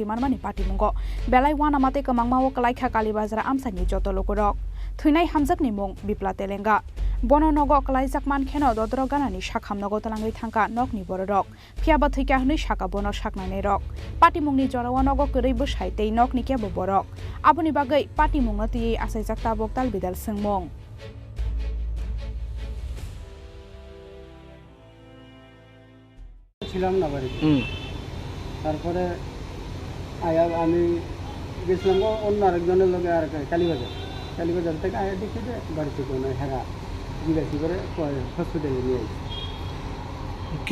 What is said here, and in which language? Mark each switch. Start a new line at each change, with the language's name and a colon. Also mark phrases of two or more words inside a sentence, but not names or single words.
Kok Borok: manmani pati mungo belai wana mate kamangmawo kalaikha kali bazar amsani joto lokorok thuinai hamjakni mung bipla telenga bono nogo kalaijak mankheno dodro ganani shakham nogo talangai thangka nokni bororok phiaba thuika hnui shaka bono saknai rok pati mungni jarawa nogo korei bosai tei nokni kebo borok aboni bagai pati mungna tui asaijak tabok tal bidal sengmong
Bangla: ছিলাম না বাড়িতে তারপরে আয়া আমি গেছিলাম অন্য আরেকজনের লগে আর কালীবাজার থেকে আয়া দেখি যে বাড়িতে কোনো হেরা জিজ্ঞাসা করে হসপিটালে নিয়ে আসি